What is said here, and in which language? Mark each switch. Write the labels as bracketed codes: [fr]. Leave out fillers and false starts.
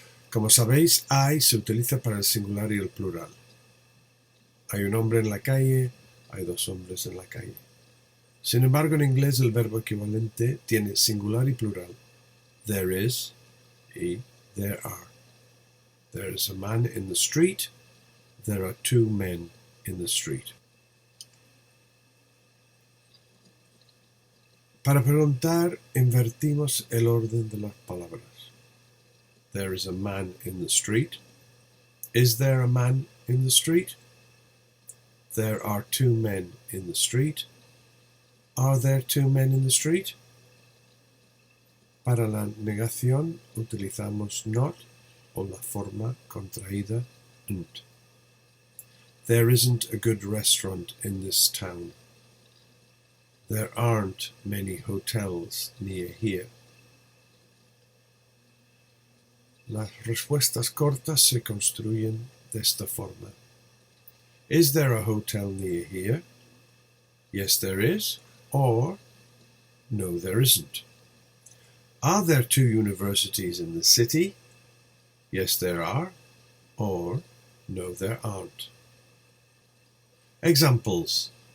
[es] Como sabéis, hay se utiliza para el singular y el plural. Hay un hombre en la calle, hay dos hombres en la calle. Sin embargo, en inglés el verbo equivalente tiene singular y plural. [en] There is y there are. There is a man in the street. There are two men in the street. [es] Para preguntar, invertimos el orden de las palabras. [en] There is a man in the street. Is there a man in the street? There are two men in the street. Are there two men in the street? [es] Para la negación utilizamos not o la forma contraída nt. [en] There isn't a good restaurant in this town. There aren't many hotels near here. [es] Las respuestas cortas se construyen de esta forma. [en] Is there a hotel near here? Yes, there is. Or, no, there isn't. Are there two universities in the city? Yes, there are. Or, no, there aren't. Examples.